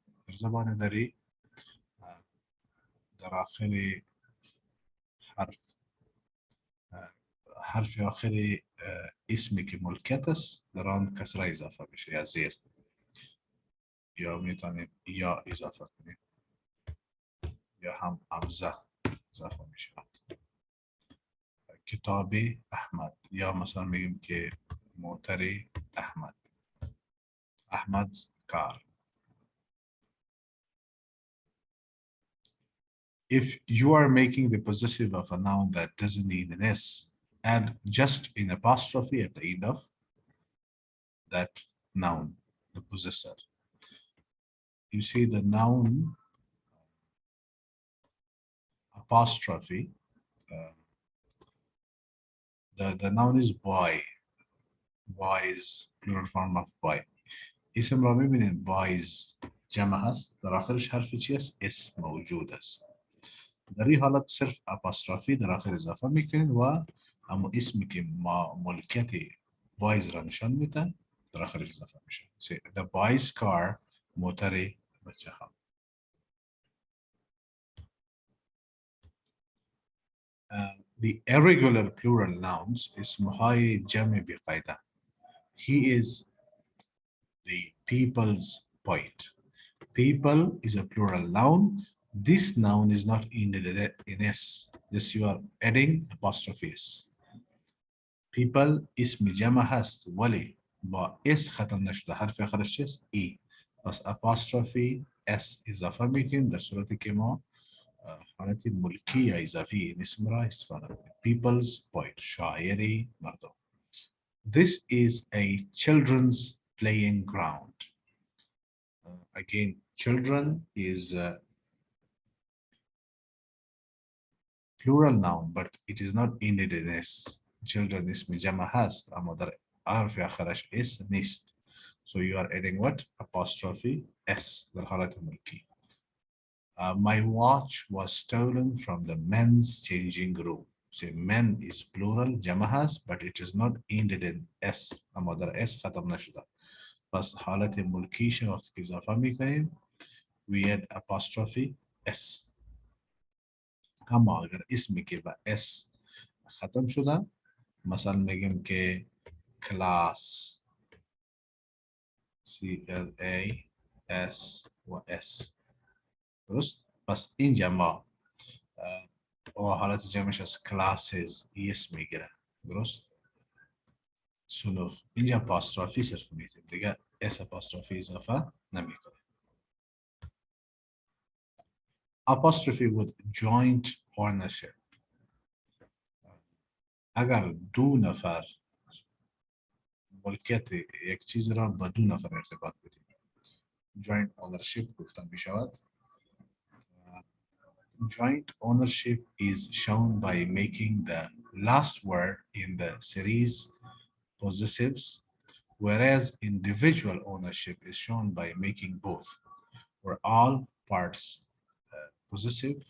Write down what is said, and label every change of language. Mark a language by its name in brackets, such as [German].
[Persian] در زبان دری در آخر حرف آخری اسمی که ملکیت است در آن کسره اضافه بشه یا زیر، یا میتونیم یا اضافه کنیم یا هم همزه اضافه میشه. کتاب احمد، یا مثلا میگیم که موتر احمد، احمد's car. [English] If you are making the possessive of a noun that doesn't need an S, add just an apostrophe at the end of that noun, the possessor. You see the noun apostrophe, the noun is boy. Boy is plural form of boy. [Persian] اسم را میبینید boys جمع هست، در آخرش حرف چی است؟ اس موجود است. در این حالت صرف apostrophe در آخر اضافه میکنید و اما اسمی که ملکیت boys را نشان میدن در آخرش اضافه میشه. [English] The boys car، [Persian] موتر بچه ها. [English] The irregular plural nouns [Persian] اسمهای جمع بقاعده. [English] He is the people's poet. People is a plural noun. This noun is not ended in S. This you are adding apostrophe S. [Persian] People اسم جمع هست ولی با S ختم نشده، حرف آخرش چیست؟ ای. پس apostrophe S اضافه میکنیم در صورتی که ما حالت ملکی یا اضافی این اسم را استفاده کنیم. [English] People's poet، [Persian] شاعری مردم. [English] This is a children's playing ground. Again, children is plural noun, but it is not ended in S. [Persian] Children اسم جمع هست اما در حرف آخرش S نیست. [English] So you are adding what? [Persian] Apostrophe S در حالت ملکی. [English] My watch was stolen from the men's changing room. So men is plural [Persian] جمع هست, [English] but it is not ended in S. [Persian] اما در S ختم نشده. پس حالت ملکیش وقتی که اضافه میکنیم [English] we add apostrophe S. [Persian] اما اگر اسمی که با S ختم شده مثلا میگیم که class CLAS و S. درست؟ پس اینجا ما وحالت جمعش از classes اس میگیره. درست؟ صنوف. اینجا apostrophe صرف میتیم دیگه اس apostrophe اضافه نمیکنه. [English] apostrophe with joint ownership. [Persian] اگر دو نفر ملکیت یک چیز را با دو نفر ارتباط بدیم joint ownership گفتن می شود. [English] Joint ownership is shown by making the last word in the series possessives, whereas individual ownership is shown by making both or all parts possessive.